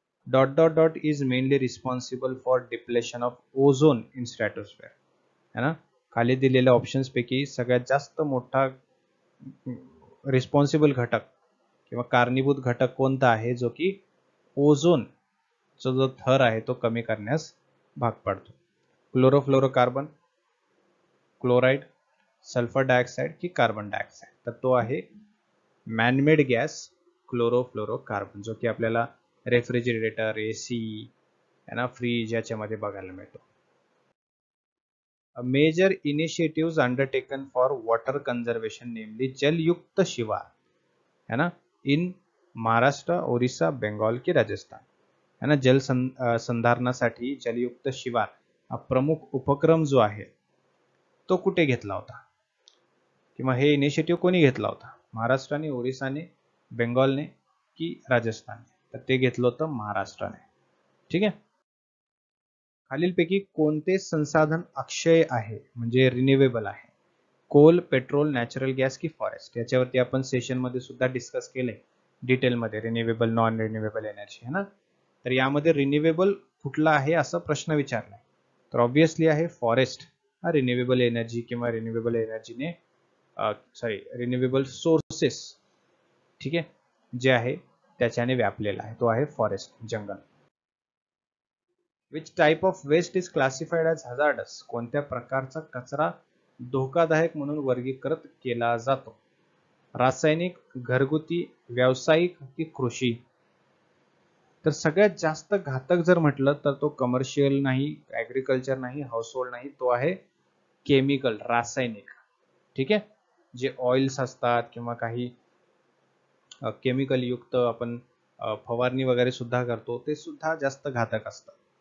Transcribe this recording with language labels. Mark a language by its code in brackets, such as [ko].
[en] Dot dot dot is mainly responsible for depletion of ozone in stratosphere. [mr] है ना, खाली दिलेल्या ऑप्शन्स पैकी सगळ्यात जास्त मोठा रिस्पॉन्सिबल घटक किंवा कारणीभूत घटक कोणता आहे जो की ओझोनचा जो थर आहे तो कमी करण्यास भाग पाडतो? क्लोरोफ्लोरोकार्बन, क्लोराईड, सल्फर डायऑक्साईड की कार्बन डायऑक्साईड? तर तो आहे मॅनमेड गॅस क्लोरोफ्लोरोकार्बन, जो की आपल्याला रेफ्रिजरेटर, एसी, फ्रीज याच्यामध्ये बघायला मिळतो. [en] Major initiatives undertaken for water conservation namely Jalyukt Shivar, है ना, in Maharashtra, Orissa, Bengal की राजस्थान? [mr] है ना, जल संधारणासाठी जलयुक्त शिवार हा प्रमुख उपक्रम जो आहे तो कुठे घेतला होता किंवा हे इनिशिएटिव्ह कोणी घेतला होता? महाराष्ट्राने, ओरिसाने, बेंगॉलने की राजस्थानने? तर ते घेतलं होतं महाराष्ट्राने. ठीक आहे. खालीलपैकी कोणते संसाधन अक्षय आहे म्हणजे रिन्युएबल आहे? कोल, पेट्रोल, नॅचरल गॅस की फॉरेस्ट? याच्यावरती आपण सेशन मध्ये सुद्धा डिस्कस केले डिटेलमध्ये, रिन्युएबल, नॉन रिन्युएबल एनर्जी, है ना. तर यामध्ये रिन्युएबल कुठला आहे असा प्रश्न विचारलाय, तर ऑब्विसली आहे फॉरेस्ट हा रिन्युएबल एनर्जी किंवा रिन्युएबल एनर्जीने रिन्युएबल सोर्सेस, ठीक आहे, जे आहे त्याच्याने व्यापलेला आहे, तो आहे forest, jungle. [en] Which type of waste is classified as hazardous? [mr] कोणत्या प्रकारचा कचरा धोकादायक म्हणून वर्गीकृत केला जातो? रासायनिक, घरगुती, व्यावसायिक की कृषी? तर सगळ्यात जास्त घातक जर म्हटलं तर तो कमर्शियल नाही, ऍग्रिकल्चर नाही, हाऊसहोल्ड नाही, तो आहे केमिकल, रासायनिक. ठीक आहे, जे ऑइल्स असतात किंवा काही केमिकल युक्त आपण फवारणी वगैरे सुद्धा करतो ते सुद्धा जास्त घातक असतं.